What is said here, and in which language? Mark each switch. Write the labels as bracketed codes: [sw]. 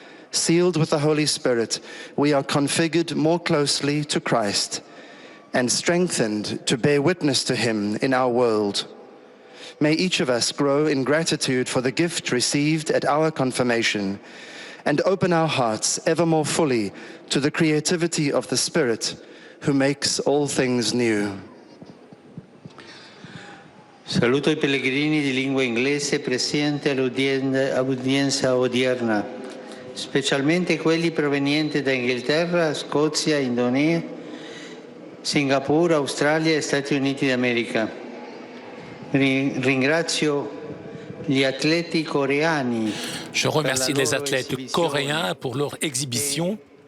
[en] Sealed with the Holy Spirit, we are configured more closely to Christ and strengthened to bear witness to him in our world. May each of us grow in gratitude for the gift received at our confirmation and open our hearts ever more fully to the creativity of the Spirit who makes all things new. [it] Saluto i pellegrini di lingua inglese presenti all'udienza odierna, specialmente quelli provenienti da Inghilterra, Scozia, Indonesia, Singapore, Australia e Stati Uniti d'America. Ringrazio gli atleti coreani. [fr] Je remercie les athlètes coréens pour leur exhibition.